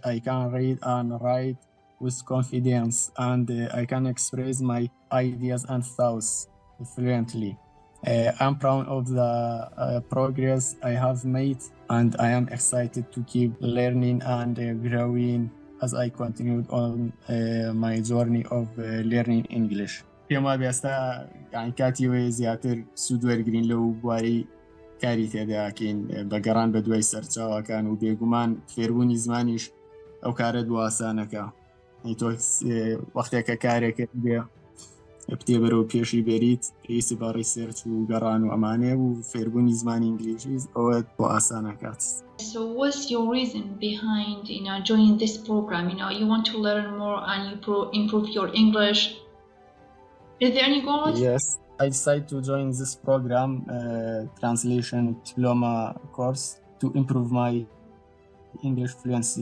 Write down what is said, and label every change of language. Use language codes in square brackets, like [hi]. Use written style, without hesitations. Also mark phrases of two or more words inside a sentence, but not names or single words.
[en] I can read and write with confidence, and I can express my ideas and thoughts fluently. I'm proud of the progress I have made, and I am excited to keep learning and growing as I continue on my journey of learning English. [ckb] پێما بێستا کاتی وێ زیاتر سوود وەرگرین لەو بواری کاری تێداکەین بەگەڕان بە دوای سەرچاوەکان و بێگومان فێربوونی زمانیش ئەو کارە دواسانەکە. تۆ وەختێکە کارێکت بێ بتێ بەرەو پێشی بێریت پێویستی بە ڕیسێرچ و گەڕان و ئەمانێ و فێربوونی زمانی ئینگلیزی ئەوە بۆ ئاسانەکات. [en] So what's your reason behind joining this program? You want to learn more and you improve your English. Is there any goals? Yes, I decided to join this program, translation diploma course, to improve my English fluency.